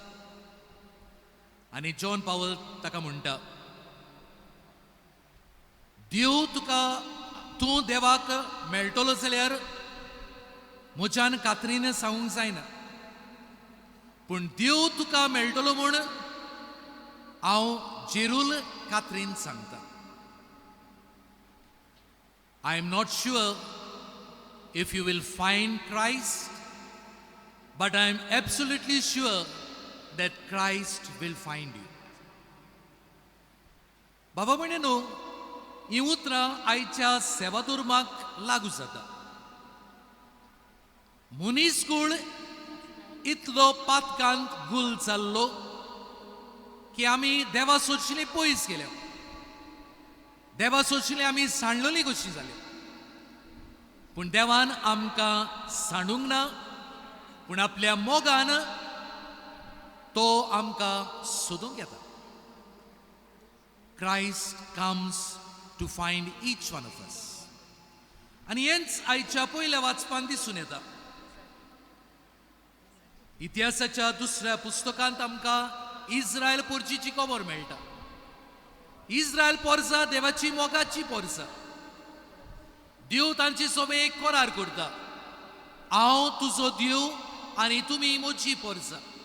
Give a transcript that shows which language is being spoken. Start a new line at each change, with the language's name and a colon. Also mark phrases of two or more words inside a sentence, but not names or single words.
Konkani: आनी जॉन पावल ताका म्हणटा, देव तूं देवाक मेळटलो जाल्यार म्हज्यान कात्रीन सांगूंक जायना, पूण देव तुका मेळटलो म्हूण हांव जेरूल कात्रीन सांगता.
English: I am not sure if you will find Christ, but I am absolutely sure that Christ will find you.
Konkani: बाबा भयणीनो, ही उतरां आयच्या सेवा धर्माक लागू जाता. मनीसकूळ इतलो पातकांत गुल जाल्लो की आमी देवा सोदशिल्लीं पयस गेल्या, देवा सोदशिल्लीं आमी सांडलोलीं कशीं जालीं. पूण देवान आमकां सांडूंक ना, पूण आपल्या मोगान तो आमकां सोदूंक येता.
English: Christ comes to find each one of us.
Konkani: आनी हेंच आयच्या पयल्या वाचपान दिसून येता. इतिहासाच्या दुसऱ्या पुस्तकांत आमकां इस्रायल पोरचीची खबर मेळटा. इस्रायल पोरसां देवाची मोगाची पोरसां. देव तांचे सोबे एक करार करता, हांव तुजो देव आनी तुमी म्हजी पोरसां.